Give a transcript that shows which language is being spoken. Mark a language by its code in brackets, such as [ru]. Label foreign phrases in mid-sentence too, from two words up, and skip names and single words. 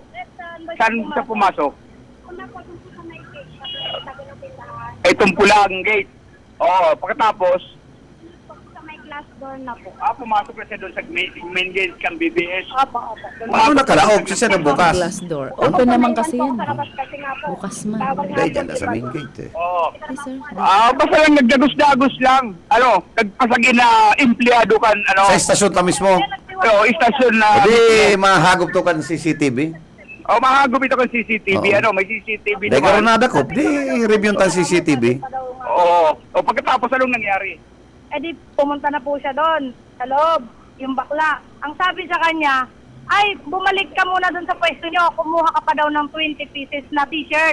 [tl] Saan siya pumasok? Itong pula ang gate. Oo, pagkatapos, Sa may [en] glass door [tl] na po. pumasok na siya doon sa [en] main gate [tl] kang BBS. Opo. [bik] Ano nakalaog? Siya na bukas. [en] Glass door. [tl] Open naman kasi yan. Sa labas kasi nga po. [bik] Bukas man. [tl] Dahil dyan na sa [en] main gate [tl] eh. Oo. [en] Yes, sir. [bik] Basta lang nagdagos-dagos lang. Nagpasagin na empleyado kan, Sa istasyon ta mismo. istasyon na. Hindi mahagop to kan CCTV. Mahagom ito kan CCTV. [tl] Oo. May CCTV [bik] Dahil karoon [tl] naman. [bik] na ko, di review ta CCTV. [tl] Oo. O pagkatapos anong nangyari? Di pumunta na po siya doon, sa loob, yung bakla. Ang sabi sa kanya, ay, bumalik ka muna doon sa pwesto nyo, kumuha ka pa daw ng 20 pieces na t-shirt.